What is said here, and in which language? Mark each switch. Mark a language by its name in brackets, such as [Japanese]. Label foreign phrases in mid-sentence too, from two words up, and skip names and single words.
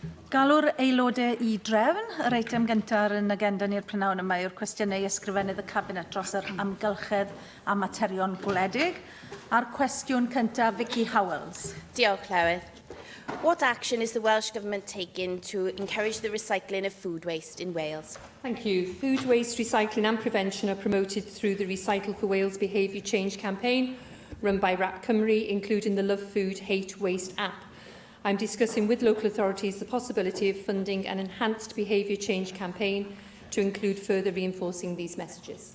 [Welsh] Galw'r aelodau i drefn. Yr eitem gyntaf yn agenda ni'r prynawn yma yw'r cwestiynau ysgrifennydd y Cabinet dros yr amgylchedd a materion gwledig. A'r cwestiwn cyntaf, Vicky Howells. Diolch, Llywydd. [English] What action is the Welsh Government taking to encourage the recycling of food waste in Wales? Thank you. Food waste recycling and prevention are promoted through the Recycle for Wales Behaviour Change campaign run by RAP Cymru, including the Love Food, Hate Waste app. I'm discussing with local authorities the possibility of funding an enhanced behaviour change campaign to include further reinforcing these messages.